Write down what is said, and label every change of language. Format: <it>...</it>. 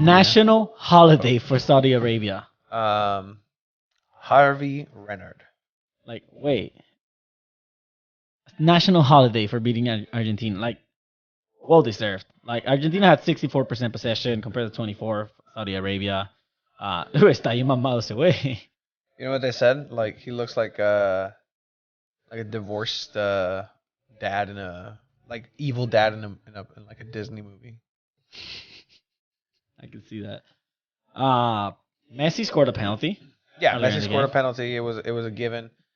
<en>national holiday for Saudi Arabia. Harvey Renard. Like, wait. National holiday for beating Argentina. Like, well deserved. Like, Argentina had 64% possession compared to 24 Saudi Arabia.</en> <es>Está ahí mamado ese güey.</es> <en>You know what they said? Like, he looks like a divorced dad in a evil dad in like a Disney movie. I can see that. Messi scored a penalty. Yeah, Messi scored a penalty. It was a given.</en>